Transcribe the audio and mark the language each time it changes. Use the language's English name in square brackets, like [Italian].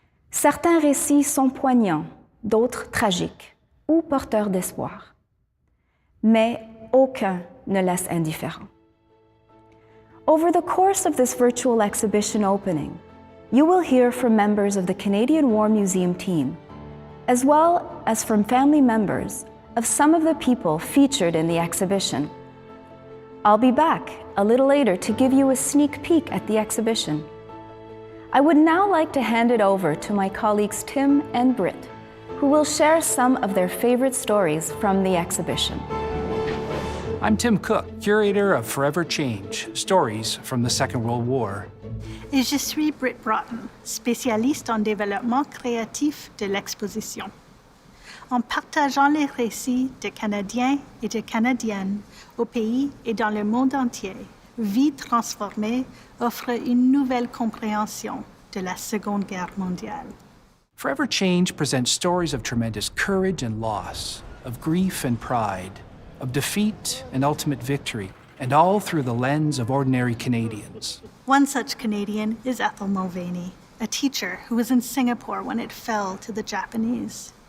[French] Certains récits sont poignants, d'autres tragiques ou porteurs d'espoir. Mais aucun ne laisse indifférent. [English] Over the course of this virtual exhibition opening, you will hear from members of the Canadian War Museum team, as well as from family members of some of the people featured in the exhibition. I'll be back a little later to give you a sneak peek at the exhibition. I would now like to hand it over to my colleagues Tim and Britt, who will share some of their favorite stories from the exhibition. I'm Tim Cook, curator of Forever Change, Stories from the Second World War. [French] Et je suis Britt Braaten, spécialiste en développement créatif de l'exposition. En partageant les récits de Canadiens et de Canadiennes au pays et dans le monde entier, Vie transformée offre une nouvelle compréhension de la Seconde Guerre mondiale. [English] Forever Change presents stories of tremendous courage and loss, of grief and pride, of defeat and ultimate victory, and all through the lens of ordinary Canadians. One such Canadian is Ethel Mulvaney, a teacher who was in Singapore when it fell to the Japanese.